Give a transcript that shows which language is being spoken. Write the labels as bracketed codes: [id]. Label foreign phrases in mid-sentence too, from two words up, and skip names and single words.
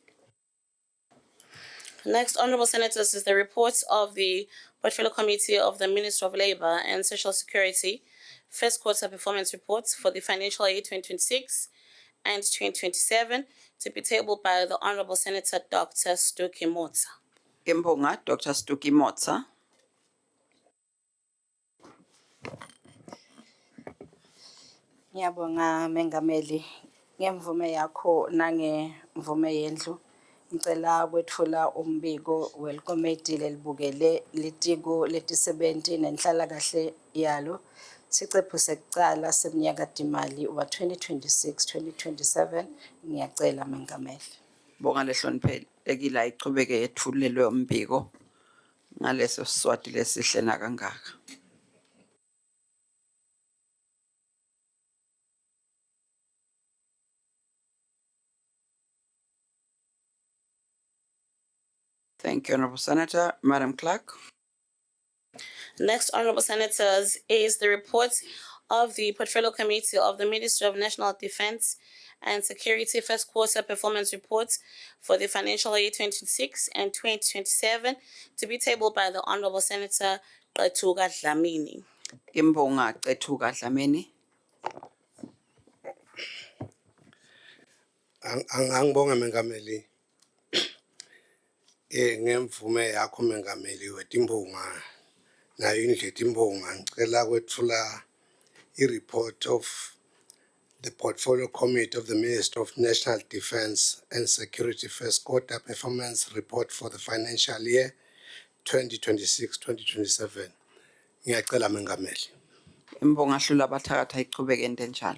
[en] Next, Honorable Senators, is the report of the Portfolio Committee of the Ministry of Labour and Social Security First Quarter Performance Reports for the financial year 2026 and 2027 to be tabled by the Honorable Senator Dr. Stuki Motsa. [ss] Imbonga, Dr. Stuki Motsa. Ngiyabonga Mengameli ngemvume yakho nangemvume yendlu ngicela kwethula umbiko welkomiti lelibukele litiko letisebenti nenhlala kahle yalo sicephu sekucala seminyaka timali wa 2026-2027 ngiyacela Mengameli. Bonga lehloniphekile ayichubeke yethulelwe umbiko ngaleso siswati lesihle nakangaka. [en] Thank you, Honorable Senator. Madam Clerk. Next, Honorable Senators, is the report of the Portfolio Committee of the Ministry of National Defence and Security First Quarter Performance Reports for the financial year 2026 and 2027 to be tabled by the Honorable Senator Qethuka Dlamini. [ss] Imbonga Qethuka Dlamini. Angibonga Mengameli. Ngemvume yakho Mengameli wetimbonga nayo indlela imbonga ngicela kwethula i- [en] report of the Portfolio Committee of the Ministry of National Defence and Security First Quarter Performance Report for the financial year 2026-2027. [ss] Ngiyacela Mengameli. Imbonga hlula abathakatha ichubeke into enjalo.